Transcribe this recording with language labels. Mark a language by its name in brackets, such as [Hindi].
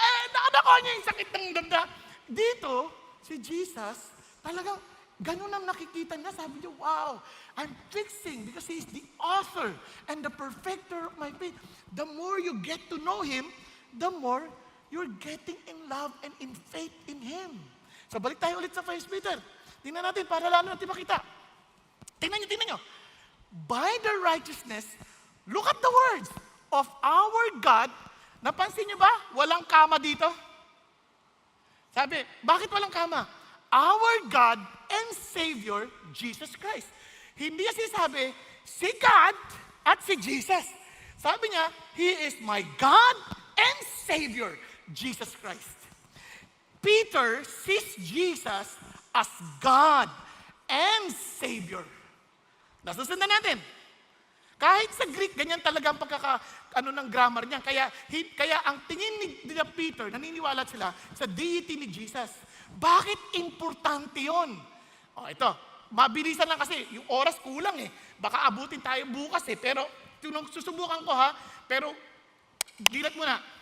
[Filipino] Nakanakuha niya yung sakit ng danda. Dito, si Jesus, talagang ganun ang nakikita niya. Sabi niya, [English] wow, I'm fixing because He is the author and the perfecter of my faith. The more you get to know Him, the more you're getting in love and in faith in Him. [Filipino] So balik tayo ulit sa 1 Peter. Tingnan natin para lalo natin makita. Tingnan nyo. [English] By the righteousness, look at the words of our God. [Filipino] Napansin nyo ba? Walang kama dito. Sabi, bakit walang kama? [English] Our God and Savior, Jesus Christ. [Filipino] Hindi niya sinasabi, si God at si Jesus. Sabi niya, [English] He is my God and Savior, Jesus Christ. Peter sees Jesus as God and Savior. [Filipino] Nasusundan natin. Kahit sa Greek, ganyan talaga ang ng grammar niya. Kaya ang tingin ni Peter, naniniwala sila sa deity ni Jesus. Bakit importante yon? Ito, mabilisan lang kasi, yung oras kulang Baka abutin tayo bukas pero susubukan ko pero gilat muna.